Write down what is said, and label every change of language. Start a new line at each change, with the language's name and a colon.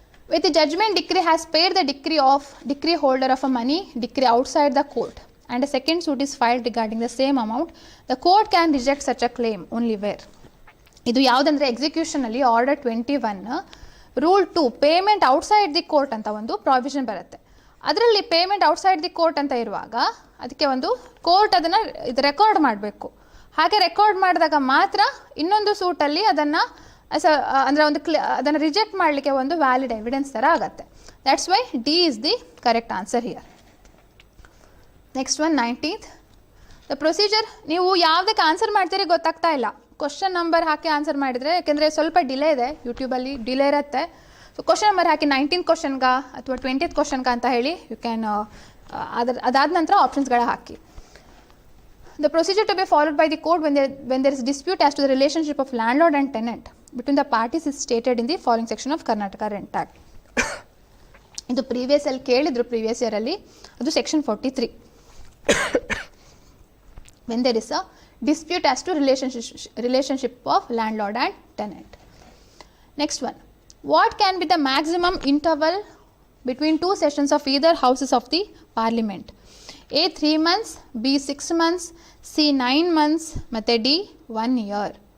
English: With the judgment, decree has paid the decree holder of a money decree outside the court, and a second suit is filed regarding the same amount, the court can reject such a claim only where.
Kannada: ಇದು ಯಾವುದಂದ್ರೆ ಎಕ್ಸಿಕ್ಯೂಷನಲ್ಲಿ order 21 rule 2 payment outside the court ಅಂತ ಒಂದು provision ಬರುತ್ತೆ. ಅದರಲ್ಲಿ payment outside the court ಅಂತ ಇರುವಾಗ ಅದಕ್ಕೆ ಒಂದು ಕೋರ್ಟ್ ಅದನ್ನು ಇದು ರೆಕಾರ್ಡ್ ಮಾಡಬೇಕು. ಹಾಗೆ ರೆಕಾರ್ಡ್ ಮಾಡಿದಾಗ ಮಾತ್ರ ಇನ್ನೊಂದು ಸೂಟಲ್ಲಿ ಅದನ್ನು ಅಂದರೆ ಒಂದು ಅದನ್ನು ರಿಜೆಕ್ಟ್ ಮಾಡಲಿಕ್ಕೆ ಒಂದು ವ್ಯಾಲಿಡ್ ಎವಿಡೆನ್ಸ್ ಥರ ಆಗುತ್ತೆ.
English: That's why D is the correct answer here. Next one 19th, the procedure.
Kannada: ನೀವು ಯಾವುದಕ್ಕೆ ಆನ್ಸರ್ ಮಾಡ್ತೀರಿ ಗೊತ್ತಾಗ್ತಾ ಇಲ್ಲ. ಕ್ವಶನ್ ನಂಬರ್ ಹಾಕಿ ಆನ್ಸರ್ ಮಾಡಿದರೆ, ಯಾಕೆಂದರೆ ಸ್ವಲ್ಪ ಡಿಲೇ ಇದೆ, ಯೂಟ್ಯೂಬಲ್ಲಿ ಡಿಲೇ ಇರುತ್ತೆ. ಸೊ ಕ್ವಶನ್ ನಂಬರ್ ಹಾಕಿ 19th ಕ್ವಶನ್ಗೆ ಅಥವಾ 20th ಕ್ವಶನ್ಗೆ ಅಂತ ಹೇಳಿ
English: you can
Kannada: ಅದಾದ ನಂತರ ಆಪ್ಷನ್ಸ್ಗಳ ಹಾಕಿ.
English: The procedure to be followed by the court when there is dispute as to the relationship of landlord and tenant between the parties is stated in the following section of Karnataka Rent Act.
Kannada: ಇದು previous ಅಲ್ಲಿ ಕೇಳಿದ್ರು, previous year ಅಲ್ಲಿ ಅದು section 43.
English: when there is a dispute as to relationship of landlord and tenant. Next one, what can be the maximum interval between 2 sessions of either houses of the parliament? A 3 months, B 6 months, C 9 months ಮತ್ತು D 1 year.